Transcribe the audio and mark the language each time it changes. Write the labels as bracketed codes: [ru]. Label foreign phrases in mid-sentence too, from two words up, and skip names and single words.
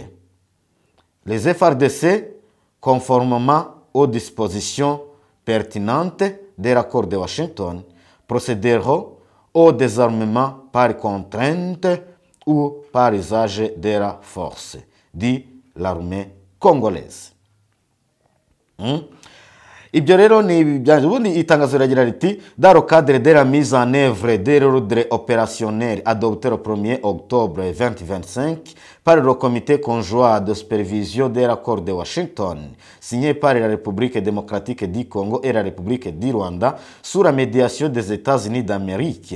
[fr] Les FARDC, conformément aux dispositions pertinentes de l'accord de Washington, procéderont au désarmement par contrainte ou par usage de la force, dit l'armée congolaise. [rw] Ibyo rero ni byanje. Ubundi itangazo riragira riti [fr] dans le cadre de la mise en œuvre de l'ordre opérationnel adopté le 1er octobre 2025 par le comité conjoint de supervision de l'accord de Washington signé par la République démocratique du Congo et la République du Rwanda sous la médiation des États-Unis d'Amérique.